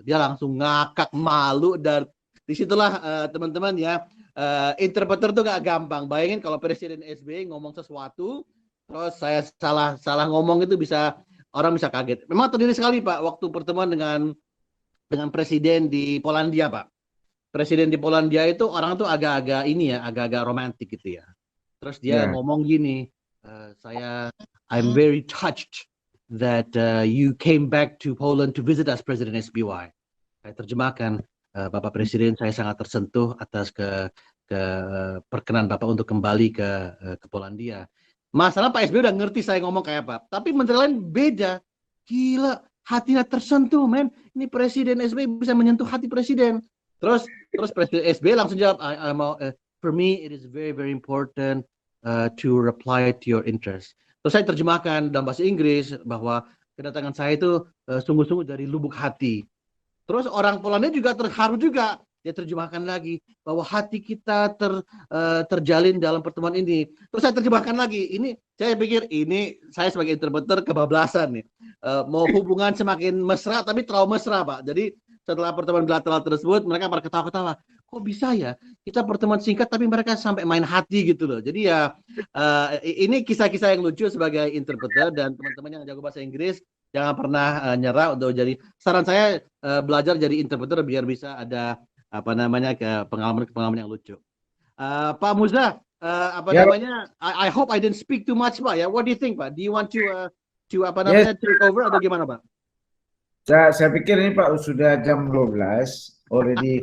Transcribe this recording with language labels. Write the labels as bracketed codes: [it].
[id] Dia langsung ngakak malu, dan disitulah teman-teman ya, interpreter tuh gak gampang. Bayangin kalau Presiden SBY ngomong sesuatu, terus saya salah ngomong, itu orang bisa kaget. Memang terjadi sekali Pak waktu pertemuan dengan Presiden di Polandia Pak. Presiden di Polandia itu orang tuh agak-agak romantis gitu ya. Terus dia ngomong gini, [en] I'm very touched that you came back to Poland to visit us, President SBY. [id] Saya terjemahkan, Bapak Presiden, saya sangat tersentuh atas ke perkenan Bapak untuk kembali ke Polandia. Masalah Pak SBY udah ngerti saya ngomong kayak apa, tapi menteri lain beda. Gila, hatinya tersentuh, men. Ini Presiden SBY bisa menyentuh hati Presiden. Terus Presiden SBY langsung jawab, [en] for me it is very very important to reply to your interest. [id] Terus saya terjemahkan dalam bahasa Inggris bahwa kedatangan saya itu sungguh-sungguh dari lubuk hati. Terus orang Polandia juga terharu juga. Dia terjemahkan lagi bahwa hati kita terjalin dalam pertemuan ini. Terus saya terjemahkan lagi. Ini saya pikir ini saya sebagai interpreter kebablasan nih. Mau hubungan semakin mesra tapi terlalu mesra Pak. Jadi setelah pertemuan bilateral tersebut mereka pada ketawa-ketawa. Kok bisa ya kita pertemuan singkat tapi mereka sampai main hati gitu loh. Jadi ya ini kisah-kisah yang lucu sebagai interpreter, dan teman-teman yang jago bahasa Inggris jangan pernah nyerah untuk jadi. Saran saya belajar jadi interpreter biar bisa ada pengalaman yang lucu. [en] Pak Muza, I hope I didn't speak too much Pak ya. What do you think Pak? Do you want to take over [id] atau gimana Pak? Saya pikir ini Pak sudah jam 12 already.